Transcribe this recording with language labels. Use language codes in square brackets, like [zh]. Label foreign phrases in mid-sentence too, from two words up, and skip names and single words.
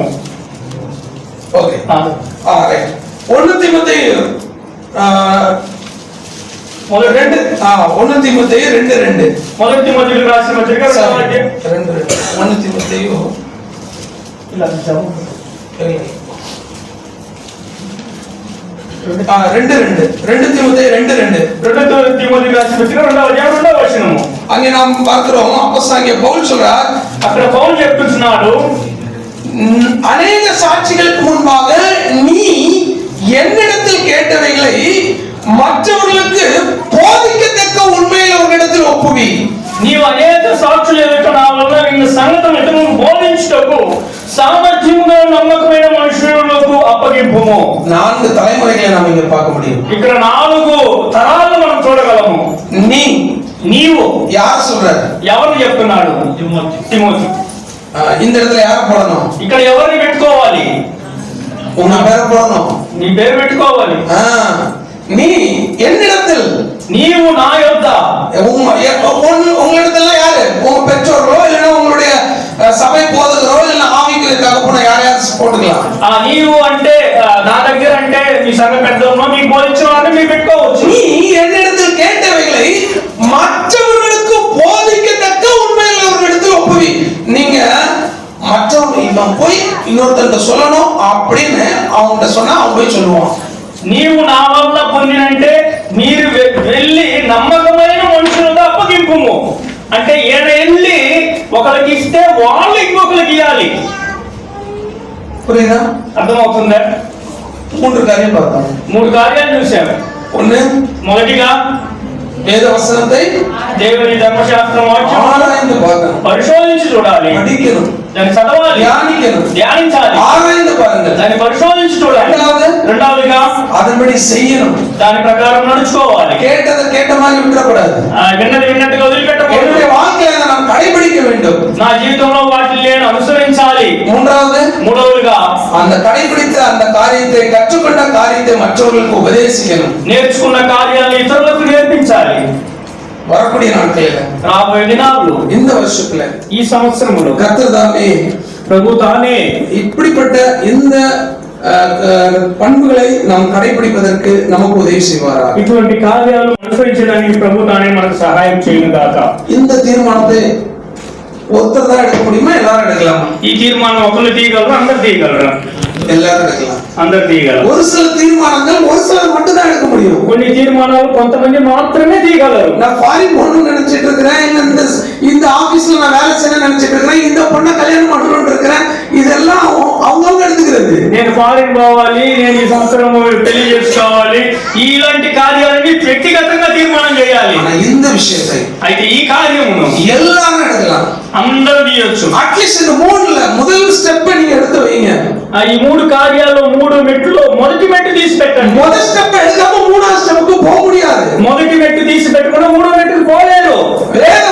[en] Okay. Right. [ta] 1 தீமோத்தேயு 1 தீமோத்தேயு 2:2 [te] మొదటి తిమోతికి రాసిన పత్రిక [ta] 1 தீமோத்தேயு [te] ఇలా చదువు. [ta] 2 தீமோத்தேயு 2:2 [te] 2 తిమోతికి రాసిన పత్రిక 2వ అధ్యాయం 2వ వచనము. [ta] அங்கே நாம் பார்க்கிறோம் அப்போஸ்தலனாகிய பவுல் சொல்றார், [te] అక్కడ పౌలు చెప్తున్నాడు, [ta] அநேக சாட்சிகளுக்கு முன்பாக நீ என்னிடத்தில் கேட்டவைகளை மற்றவர்களுக்கு போதிக்கத்தக்க உண்மையில் அவர்களிடத்தில் ஒப்புவி. [te] నీవు అనేక సాక్షులు ఎదుట నా వల్ల విన్న సంగతులు ఇతరులకు బోధించుటకు సామర్థ్యముగా నమ్మకమైన మనుషులకు అప్పగింపుము. [ta] 4 தலைமுறைகளை நாம் இங்க பார்க்க முடியும். [te] ఇక్కడ 4 తరాలు మనం చూడగలము. నీవు [ta] யார் சொல்றாரு? [te] ఎవరు చెప్తున్నాడు? తిమోతి. [ta] இந்த இடத்துல யாரை போடணும்? [te] ఇక్కడ ఎవరిని పెట్టుకోవాలి? [ta] உங்க பேரை போடணும். [te] నీ పేరు పెట్టుకోవాలి. [ta] நீ என்னிடத்தில், [te] నీవు నా యొద్ద, [ta] உங்களிடத்துல யாரு? உங்க பெற்றோர்களோ இல்லைன்னா உங்களுடைய சபை போதகரோ இல்லைன்னா ஆவிக்குரிய தகப்பனோ யாரையாவது போட்டுக்கலாம். [te] నీవు అంటే నా దగ్గర అంటే మీ సంఘ పెద్దలను మీకు బోధించిన వారిని మీరు పెట్టుకోవచ్చు. [ta] நீ என்னிடத்தில் கேட்டவைகளை மற்றவர்களுக்கு போதிக்கத்தக்க உண்மையில் அவர்களிடத்தில் ஒப்புவி. நீங்க மற்றவங்க இவன் போய் இன்னொருத்தர்கிட்ட சொல்லணும் அப்படின்னு அவங்ககிட்ட சொன்னா அவன் போய் சொல்லுவான். [te] నీవు నా వల్ల పొందినంటే మీరు వెళ్ళి నమ్మకమైన మనుషులకు అప్పగింపుము. అంటే ఈయన వెళ్ళి ఒకరికి ఇస్తే వాళ్ళు ఇంకొకరికి ఇవ్వాలి. [ta] புரியுதா? [te] అర్థమవుతుందా? [ta] 3 காரியம் பார்த்தோம். [te] 3 కార్యాలు చూసాము. 1 మొదటిగా [ta] வேத வசனத்தை [te] దేవుని ధర్మశాస్త్రం వాక్యం [ta] ஆராய்ந்து பார்க்கணும், [te] పరిశోధించి చూడాలి, [ta] படிக்கணும், [te] దాన్ని చదవాలి, ధ్యానించాలి, [ta] ஆராய்ந்து பாருங்க, [te] దాన్ని పరిశోధించి చూడాలి. రెండవదిగా [ta] அதன்படி செய்யணும், [te] దాని ప్రకారం నడుచుకోవాలి. [ta] கேட்டதை கேட்ட மாதிரி விட்டுறக்கூடாது, [te] విన్నది విన్నట్టుగా వదిలిపెట్టకూడదు. [ta] என்னுடைய வாழ்க்கையில நாம் கடைபிடிக்க வேண்டும், [te] నా జీవితంలో వాటిని నేను అనుసరించాలి. [ta] மூன்றாவதுగా அந்த கடைபிடித்த அந்த காரியத்தை கற்றுக்கொண்ட காரியத்தை மற்றவர்களுக்கு உபதேசிக்கணும், [te] నేర్చుకున్న కార్యాలను ఇతరులకు నేర్పించాలి. [ta] வரக்கூடிய நாட்களில் [te] రాబోయే దినాల్లో [ta] இந்த வருஷத்துல [te] ఈ సంవత్సరంలో [ta] கர்த்தர் தாமே [te] ప్రభు తానే [ta] இப்படிப்பட்ட இந்த பண்புகளை நாம் கடைபிடிப்பதற்கு நமக்கு உதவி செய்வாரா? [te] ఇటువంటి కార్యాలు అనుసరించడానికి ప్రభు తానే మనకు సహాయం చేయను గాక. [ta] இந்த தீர்மானத்தை ஒருத்தர் தான் எடுக்க முடியுமா? எல்லாரும் எடுக்கலாமா? [te] ఈ తీర్మానం ఒకరు తీయగలరు, అందరు తీయగలరా? [ta] எல்லாரும் எடுக்கலாம். [te] అందరు తీయగలరు. [ta] ஒரு சில தீர்மானங்கள் ஒரு சிலர் மட்டும் தான் எடுக்க முடியும். [te] కొన్ని తీర్మానాలు కొంతమంది మాత్రమే తీయగలరు. [ta] நான் ஃபாரின் போகணும்னு நினைச்சிட்டு இருக்கிறேன், இல்ல இந்த ஆபீஸ்ல நான் வேலை செய்யணும்னு நினைச்சிட்டு இருக்கிறேன், இந்த பொண்ணை கல்யாணம் பண்ணணும்னு இருக்கிறேன், இதெல்லாம் அவங்கவுங்க எடுத்துக்கிறது. [te] నేను ఫారిన్ పోవాలి, నేను ఈ సంవత్సరం పెళ్లి చేసుకోవాలి, ఇలాంటి కార్యాలని వ్యక్తిగతంగా తీర్మానం చేయాలి. [ta] இந்த விஷயத்தை [te] అయితే ఈ కార్యమును [ta] எல்லாரும் எடுக்கலாம், [te] అందరూ తీయొచ్చు. [ta] అట్లీస్ట్ இந்த 3ல முதல் ஸ்டெப் நீங்க எடுத்து வைங்க. [te] ఈ 3 కార్యాలు 3 మెట్లు మొదటి మెట్టు తీసి పెట్టండి. [ta] முதல் ஸ்டெப் எடுக்காம 3வது ஸ்டெப்புக்கு போக முடியாது. [te] మొదటి మెట్టు తీసి పెట్టకుండా 3వ మెట్టుకు పోలేరు.